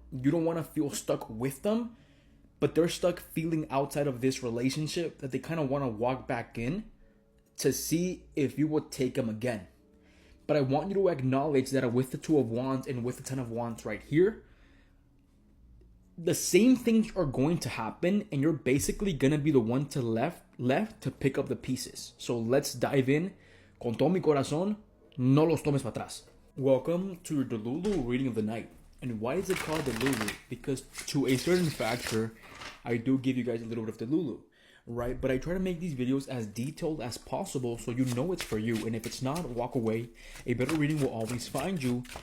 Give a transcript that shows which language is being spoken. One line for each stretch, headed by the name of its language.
English: You don't want to feel stuck with them, but they're stuck feeling outside of this relationship that they kind of want to walk back in to see if you would take them again. But I want you to acknowledge that with the Two of Wands and with the Ten of Wands right here, the same things are going to happen, and you're basically going to be the one to left to pick up the pieces. So let's dive in.
Spanish: Con todo mi corazón, no los tomes para atrás.
English: Welcome to your Delulu reading of the night. And why is it called Delulu? Because to a certain factor, I do give you guys a little bit of Delulu, right? But I try to make these videos as detailed as possible so you know it's for you. And if it's not, walk away. A better reading will always find you.